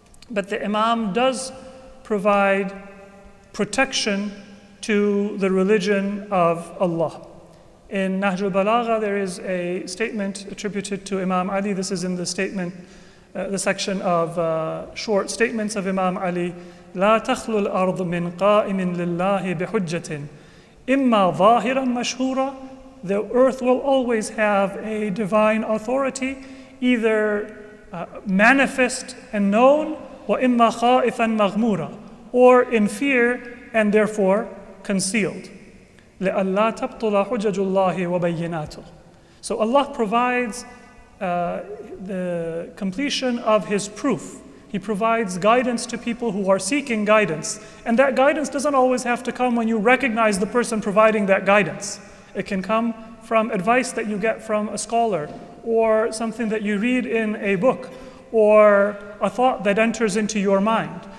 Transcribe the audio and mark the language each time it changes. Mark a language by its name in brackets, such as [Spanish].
[English] But the imam does provide protection to the religion of Allah. In Nahj al-Balagha, there is a statement attributed to Imam Ali. This is in the statement, the section of short statements of Imam Ali. [Arabic] لا تخلو الأرض من قائم لله بحجة إما ظاهرا مشهورا. [English] The earth will always have a divine authority, either manifest and known, [Arabic] وإما خائفا مغمورا, [English] or in fear and therefore concealed. [Arabic] لألا تبطل حجج الله وبيناته. [English] So Allah provides the completion of His proof. He provides guidance to people who are seeking guidance. And that guidance doesn't always have to come when you recognize the person providing that guidance. It can come from advice that you get from a scholar, or something that you read in a book, or a thought that enters into your mind.